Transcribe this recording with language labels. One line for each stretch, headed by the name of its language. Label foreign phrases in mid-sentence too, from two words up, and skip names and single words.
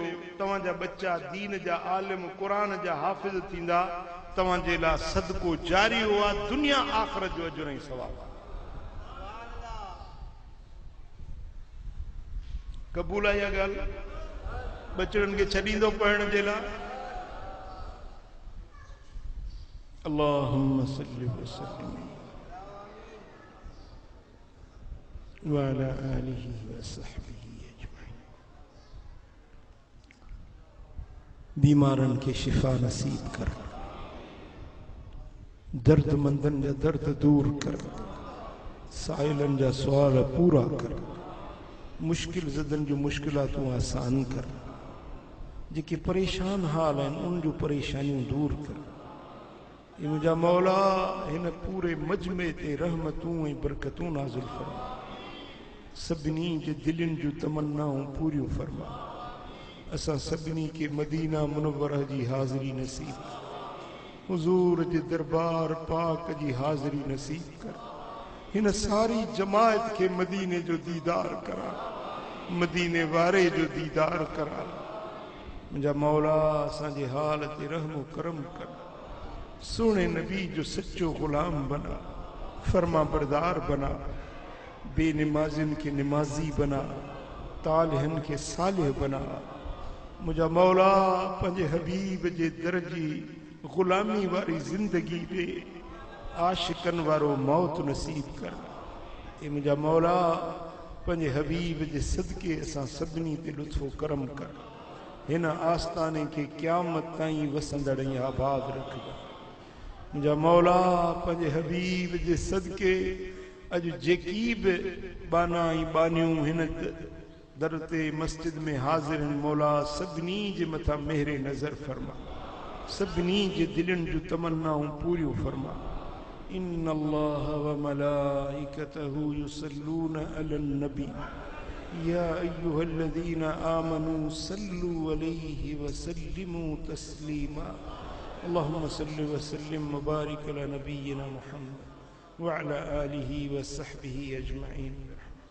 Sindhi: तव्हांजा बच्चा दीन जा आलिम क़ुरान जा हाफ़िज़ थींदा, तव्हांजे लाइ सदको जारी हुआ, दुनिया आख़िरत जो अजुर ऐं सवाब। क़बूल आहे इहा ॻाल्हि? बचड़नि खे छॾींदो पढ़ण जे लाइ?
Arabic: اللهم صل وسلم وعلى آله وصحبه أجمعين.
Sindhi: बीमारनि खे शिफ़ा नसीब कर, दर्दमंदनि जा दर्द दूर कर, साइलनि जा सुवाल पूरा कर, मुश्किल ज़दनि जूं मुश्किलातूं आसान कर, जेके परेशान हाल आहिनि उन जूं परेशानियूं दूर कर। ये मुंहिंजा मौला हिन पूरे मजमे ते रहमतूं ऐं बरकतूं नाज़िल फरमा, सभिनी जे दिलनि जूं तमन्नाऊं पूरियूं फरमा। असां सभिनी खे मदीना मुनव्वरह जी हाज़िरी नसीब, हुज़ूर जे दरबार पाक जी हाज़िरी नसीब कर। हिन सारी जमायत खे मदीने जो दीदार करा, मदीने वारे जो दीदार करा। मुंहिंजा मौला असांजे हाल ते रहम करम कर, सोने नबी जो सच्चो ग़ुलाम बना, फर्मा बरदार बना, बेनमाज़िन के नमाजी बना, तालिहन के सालिह बना। मुझा मौला पंहिंजे हबीब जे दर जी ग़ुलामी वारी ज़िंदगी पे आशिकन वारो मौत नसीब कर। ए मुझा मौला पंहिंजे हबीब जे सदके असां सभिनी ते लुत्फ़ो करम कर। हिन आस्ताने के क़यामत ताईं वसंदड़ ऐं आबाद रखिजा। मुझा मौला पंहिंजे हबीब जे सदके अॼु जेकी बि बाना ऐं बानियूं हिन दर ते मस्जिद में हाज़िर आहिनि, मौला सभिनी जे मथां मेहर नज़र फरमा, सभिनी जे दिलनि जूं तमन्नाऊं पूरियूं फरमा।
Arabic: إن الله وملائكته يصلون على النبي يا أيها الذين آمنوا صلوا عليه وسلموا تسليما. اللهم صل وسلم وبارك على نبينا محمد وعلى آله وصحبه أجمعين.